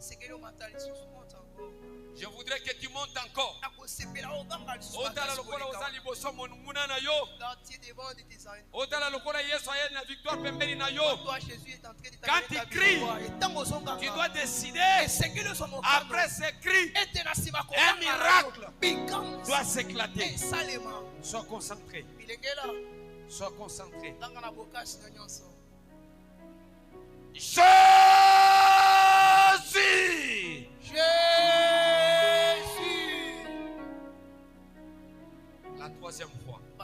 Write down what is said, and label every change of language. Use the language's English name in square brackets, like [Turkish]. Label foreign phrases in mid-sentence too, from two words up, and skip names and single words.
[French] Je voudrais que tu montes encore. [Lingala] Otala lokola ozali boso monumuna na yo. Otala lokola Yesu aye na victoire pembeni na yo. [French] Quand il crie, tu dois décider. Après ce cri, un miracle doit s'éclater. Sois concentré. Sois concentré. Jésus! La troisième fois.